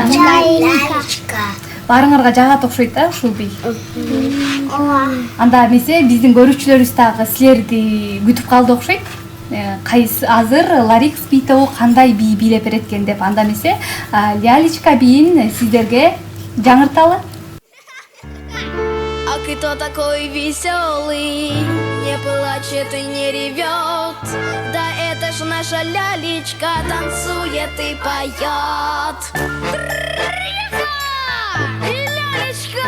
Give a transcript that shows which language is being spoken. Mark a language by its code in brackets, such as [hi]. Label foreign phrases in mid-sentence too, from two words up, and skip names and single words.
[ky] Баарыңарга жагат окшойт да ушул бий. Анда эмесе биздин көрүүчүлөрүбүз дагы силерди күтүп калды окшойт. Кайсы азыр Ларикс бий тобу кандай бий бийлеп берет экен деп. Анда эмесе Лялечка бийин сиздерге жаңырталы. [ru] А кто такой веселый, не плачет и не ревет? Да это ж наша Лялечка танцует и поет. Лялечка!